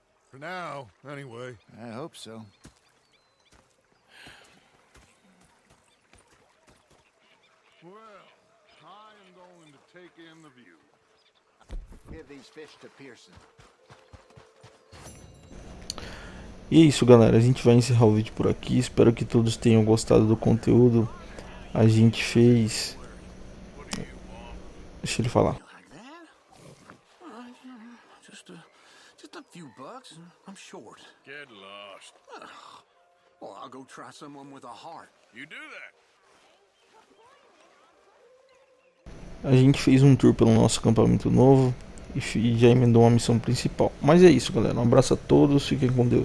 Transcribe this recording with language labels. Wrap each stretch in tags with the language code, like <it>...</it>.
<en>For now, anyway. I hope so. Well, I am going to take in the view. Give these fish to Pearson.</en> <pt>E é isso, galera, a gente vai encerrar o vídeo por aqui. Espero que todos tenham gostado do conteúdo. A gente fez... Deixa ele falar.</pt> <en>Just a few bucks, I'm short. Get lost. Well, I'll go try someone with a heart. You do that.</en> <pt>A gente fez um tour pelo nosso acampamento novo e já emendou uma missão principal. Mas é isso, galera. Um abraço a todos, fiquem com Deus.</pt>